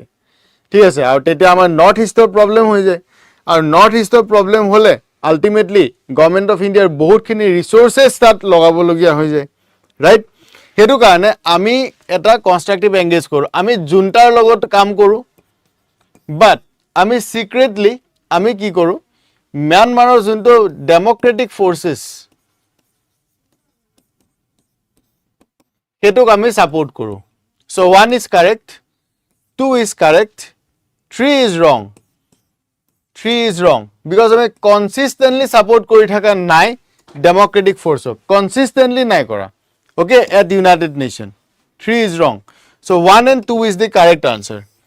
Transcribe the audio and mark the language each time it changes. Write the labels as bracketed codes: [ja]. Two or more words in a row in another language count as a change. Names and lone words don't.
[as] ঠিক আছে আৰু তেতিয়া আমাৰ [en] north eastৰ [as] প্ৰবলেম হৈ যায় আৰু [en] north eastৰ [as] প্ৰবলেম হলে আলটিমেটলি [en] government of Indiaৰ [as] বহুতখিনি ৰিসোর্সেস তাত লগাবলগীয়া হৈ যায় ৰাইট হেতু কাৰণে আমি এটা [en] constructive engage [as] কৰো আমি জুন্টাৰ লগত কাম কৰো বাট আমি সিক্ৰেটলি আমি কি কৰো Myanmarৰ যোনটো [en] democratic forces [as] হেতুক আমি সাপোর্ট কৰো [en] সো 1 is correct 2 is correct 3 is wrong 3 is wrong because আমি consistently support [as] কৰি থাকা নাই [en] democratic force consistently [as] নাই কৰা [en] okay at United Nation 3 is wrong so 1 and 2 is the correct answer